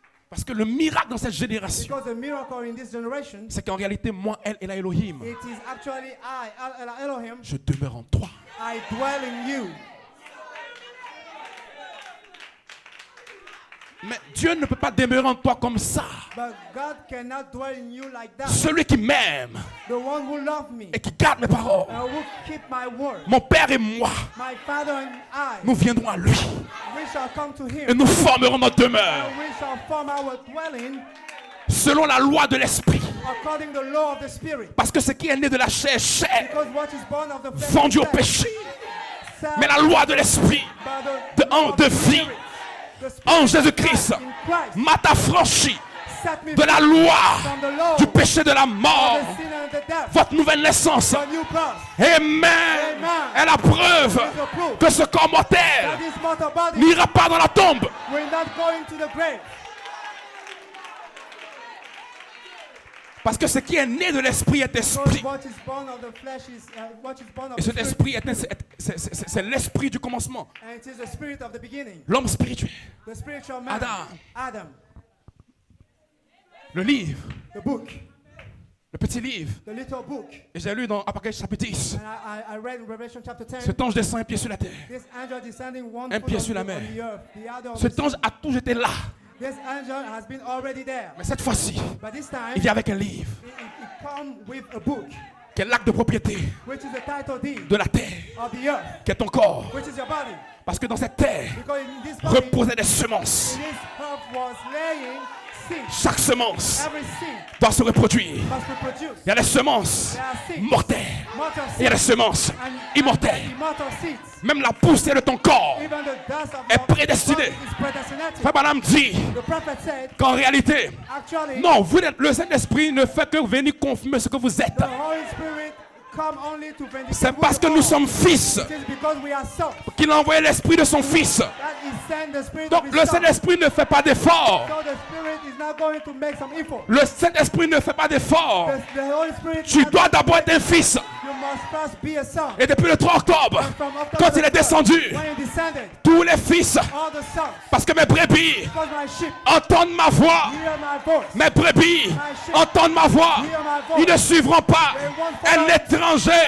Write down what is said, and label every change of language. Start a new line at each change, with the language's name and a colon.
French: Parce que le miracle dans cette génération,
English: Because the miracle in this generation,
French: c'est qu'en réalité, moi, elle et la Elohim,
English: it is actually Elohim,
French: je demeure en toi.
English: I dwell in you.
French: Mais Dieu ne peut pas demeurer en toi comme ça.
English: But God cannot dwell in you like that.
French: Celui qui m'aime
English: The one who loved me
French: et qui garde mes paroles,
English: and who keep my word,
French: mon Père et moi,
English: my Father and I,
French: nous viendrons à lui
English: we shall come to
French: et
English: him
French: nous formerons notre demeure
English: and we shall form our dwelling
French: selon la loi de l'esprit.
English: according to the law of the Spirit.
French: Parce que ce qui est né de la chair, est chair,
English: Because what is born of the flesh
French: vendu
English: is
French: au
English: flesh.
French: péché.
English: Served
French: Mais la loi de l'esprit,
English: by the
French: de
English: law of the
French: vie,
English: Spirit. The Spirit
French: en
English: of
French: Jésus-Christ,
English: God in Christ
French: m'a affranchi
English: set me
French: de la
English: free
French: loi
English: from the law
French: du péché de la
English: of
French: mort.
English: the sin and the death.
French: Votre nouvelle naissance,
English: The new birth
French: amen, est la preuve
English: is the proof
French: que ce corps
English: that
French: mortel
English: this mortal body
French: n'ira pas dans la tombe.
English: will not go into the grave.
French: Parce que ce qui est né de l'esprit est
English: Because
French: esprit.
English: what is born of the flesh is what is born of
French: Et
English: the
French: cet
English: spirit,
French: esprit c'est l'esprit du commencement.
English: and it is the spirit of the beginning.
French: L'homme spirituel.
English: The spiritual man,
French: Adam.
English: Adam,
French: Le livre,
English: the book,
French: le petit livre.
English: the little book.
French: Et j'ai lu dans Apocalypse chapitre 10.
English: And I read in Revelation chapter 10,
French: Cet ange descend un pied sur la terre.
English: this angel descending one
French: Un
English: foot
French: pied
English: on
French: sur la
English: the,
French: mer.
English: on the earth, the other on the
French: Cet ange
English: sea.
French: a toujours été là.
English: This angel has been already there.
French: Mais cette fois-ci,
English: But this time,
French: il vient avec un livre
English: it come with a book,
French: qui est l'acte de propriété
English: which is the title deed
French: de la terre,
English: of the earth,
French: qui est ton corps.
English: which is your body.
French: Parce que dans cette terre
English: Because in this body,
French: reposaient des semences.
English: this earth was laying seed.
French: Chaque semence
English: Every seed
French: doit se reproduire.
English: must be produced.
French: Il y a des semences
English: There are seeds,
French: mortelles
English: mortal
French: et il y a des
English: seeds,
French: semences
English: and
French: immortelles.
English: immortal seeds.
French: Même la poussière de ton corps
English: Even the dust of
French: est
English: your
French: prédestinée.
English: body is predestinated.
French: Frère Branham dit
English: The prophet said,
French: qu'en réalité,
English: actually,
French: non, vous n'êtes- le Saint-Esprit ne fait que venir confirmer ce que vous êtes.
English: the Holy Spirit come only to vindicate
French: C'est
English: who
French: parce
English: you
French: que nous
English: are.
French: sommes fils
English: It is because we are sons
French: qu'il a envoyé l'Esprit de son Fils.
English: that He sent the Spirit
French: Donc
English: of
French: le
English: His Son.
French: Saint-Esprit ne fait pas d'effort.
English: So the Spirit is not going to make some effort.
French: Le Saint-Esprit ne fait pas d'effort.
English: The Holy Spirit
French: Tu
English: is not
French: dois
English: going to
French: d'abord être un fils.
English: You must first be a son.
French: Et depuis le 3 octobre,
English: And from October
French: quand il est
English: the 3rd,
French: descendu,
English: when he descended,
French: tous les fils,
English: all the sons,
French: parce que mes brebis
English: because my sheep
French: entendent ma voix,
English: hear my voice.
French: mes brebis entendent ma voix, ils ne suivront pas un étranger,